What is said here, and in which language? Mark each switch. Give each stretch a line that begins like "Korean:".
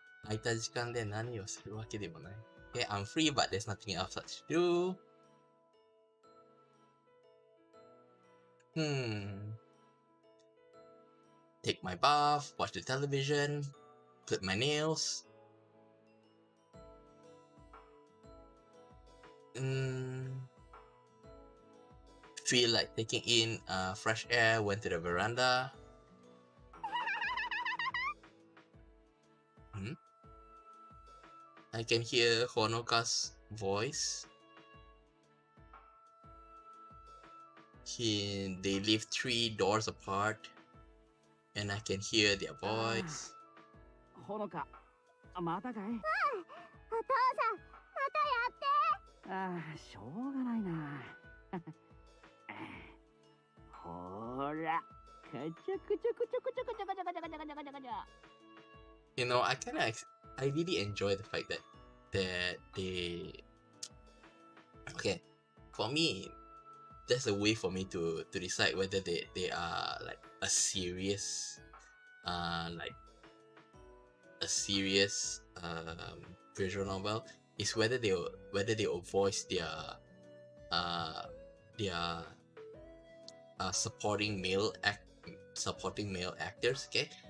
Japanese: 空いた時間で何をするわけでもない。
English: Okay, I'm free, but there's nothing else to do. Take my bath, watch the television, clip my nails. Feel like taking in fresh air, went to the veranda. I can hear Honoka's voice. They live 3 doors apart, and I can hear their voice.
Japanese: ほのか、またかい？お父さん、またやって。ああ、しょうがないな。ほら、カチャクチャクチャクチャクチャクチャクチャクチャクチャクチャクチャクチャクチャ。
English: You know, I really enjoy the fact that they, okay, for me, that's a way for me to decide whether they are like a serious like a serious visual novel, is whether they will voice uh their supporting male actors, okay?